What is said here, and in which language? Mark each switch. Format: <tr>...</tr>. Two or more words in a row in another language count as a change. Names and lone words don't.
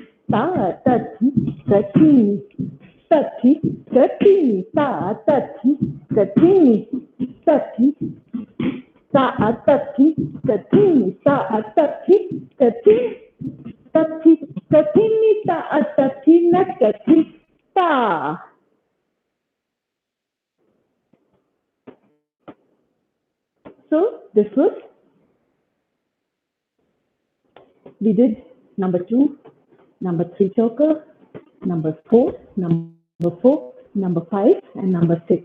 <en>Ta, ti, ni. Ti, ni. Ta, ti, ni. Ti. Ta, ti, ni. Ta, ti, ni. Ta, ti, na, ti, ta. So this was, we did number 2, number 3 choker, number 4, number 5, and number 6.</en>